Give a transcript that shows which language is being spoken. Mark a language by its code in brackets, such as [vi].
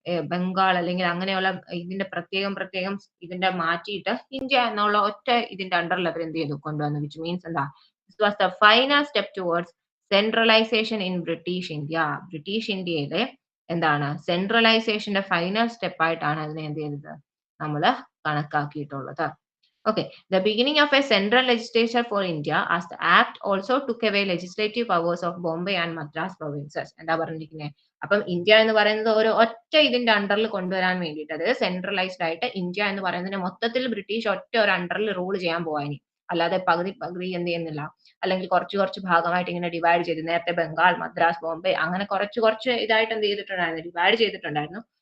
[ml] ബംഗാൾ അല്ലെങ്കിൽ അങ്ങനെയുള്ള ഇതിന്റെ പ്രത്യേകം ഇതിന്റെ മാറ്റിയിട്ട് ഇന്ത്യ എന്നുള്ള ഒറ്റ ഇതിന്റെ അണ്ടറിൽ അവർ എന്ത് ചെയ്തു കൊണ്ടുവന്നു. [en] which means [ml] എന്താ, [en] This was the final step towards centralisation in British India. [ml] British ഇന്ത്യയിലെ എന്താണ് സെൻട്രലൈസേഷന്റെ ഫൈനൽ സ്റ്റെപ്പ് ആയിട്ടാണ് അതിനെ എന്ത് ചെയ്തത് നമ്മൾ കണക്കാക്കിയിട്ടുള്ളത്. [en] Okay, the beginning of a central legislature for India as the act also took away legislative powers of Bombay and Madras provinces. [ml] എന്താ പറഞ്ഞിരിക്കുന്നത്? അപ്പം ഇന്ത്യ എന്ന് പറയുന്നത് ഒരു ഒറ്റ ഇതിന്റെ അണ്ടറിൽ കൊണ്ടുവരാൻ വേണ്ടിയിട്ട്, അതായത് സെൻട്രലൈസ്ഡ് ആയിട്ട് ഇന്ത്യ എന്ന് പറയുന്നതിന് മൊത്തത്തിൽ ബ്രിട്ടീഷ് ഒറ്റ ഒരു അണ്ടറിൽ റൂൾ ചെയ്യാൻ പോവാനി. അല്ലാതെ പകുതി എന്ത് ചെയ്യുന്നില്ല, അല്ലെങ്കിൽ കുറച്ച് ഭാഗമായിട്ട് ഇങ്ങനെ ഡിവൈഡ് ചെയ്ത്, നേരത്തെ ബംഗാൾ, മദ്രാസ്, ബോംബെ അങ്ങനെ കുറച്ച് ഇതായിട്ട് എന്ത് ചെയ്തിട്ടുണ്ടായിരുന്നു, ഡിവൈഡ് ചെയ്തിട്ടുണ്ടായിരുന്നു.